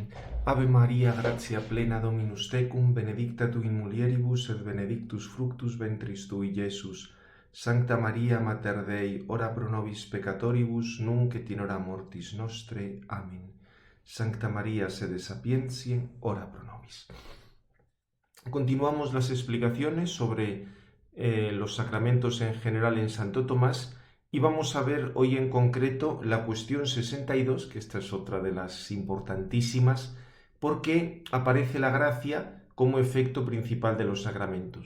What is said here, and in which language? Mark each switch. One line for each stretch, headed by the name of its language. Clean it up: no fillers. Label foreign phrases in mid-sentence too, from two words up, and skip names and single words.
Latin: Ave Maria, gratia plena Dominus tecum, benedicta tu in mulieribus et benedictus fructus ventris tui, Iesus. Sancta Maria, Mater Dei, ora pro nobis peccatoribus, nunc et in hora mortis nostre. Amen. Sancta Maria, sede sapientiae, ora pro nobis.
Spanish: Continuamos las explicaciones sobre los sacramentos en general en Santo Tomás. Y vamos a ver hoy en concreto la cuestión 62, que esta es otra de las importantísimas, porque aparece la gracia como efecto principal de los sacramentos.